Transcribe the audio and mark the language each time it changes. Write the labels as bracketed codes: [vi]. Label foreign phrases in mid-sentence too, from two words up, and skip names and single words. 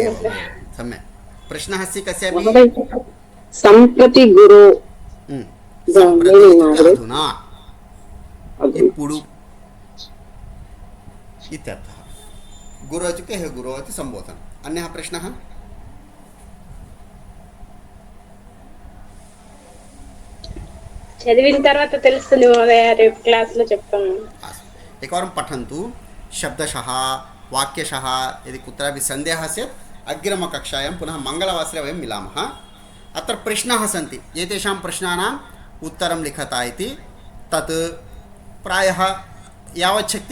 [sa] सम्यक् प्रश्नः अस्ति कस्यापि सम्प्रति गुरु अधुना इप्पुडु इत्यर्थः गुरु इत्युक्ते हे गुरु इति सम्बोधनम् अन्यः प्रश्नः [te] చదివిన తర్వాత తెలుస్తుంది మహోదయ రేపు క్లాస్లో చెప్తాము [sa] एकवारं पठन्तु शब्दशः वाक्यशः यदि कुत्रापि सन्देहः स्यात् अग्रिमकक्षायां पुनः मङ्गलवासरे वयं मिलामः अत्र प्रश्नाः सन्ति एतेषां प्रश्नानाम् उत्तरं लिखता इति तत् प्रायः यावच्छक्ति